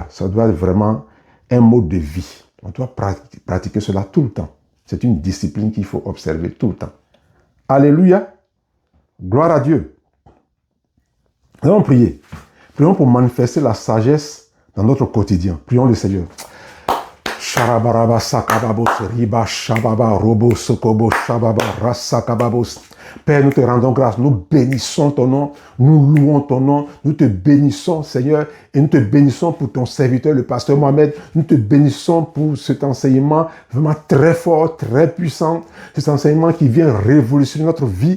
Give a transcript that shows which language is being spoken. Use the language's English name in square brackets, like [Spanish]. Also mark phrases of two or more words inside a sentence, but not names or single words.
[French] Ça doit être vraiment un mode de vie. On doit pratiquer cela tout le temps. C'est une discipline qu'il faut observer tout le temps. Alléluia. Gloire à Dieu. Nous allons prier. Prions pour manifester la sagesse dans notre quotidien. Prions le Seigneur. Sharabaraba sakababos, riba shababa, robo sokobo, shababa, rasakababos. Père, nous te rendons grâce, nous bénissons ton nom, nous louons ton nom, nous te bénissons, Seigneur, et nous te bénissons pour ton serviteur, le pasteur Mohamed. Nous te bénissons pour cet enseignement vraiment très fort, très puissant, cet enseignement qui vient révolutionner notre vie.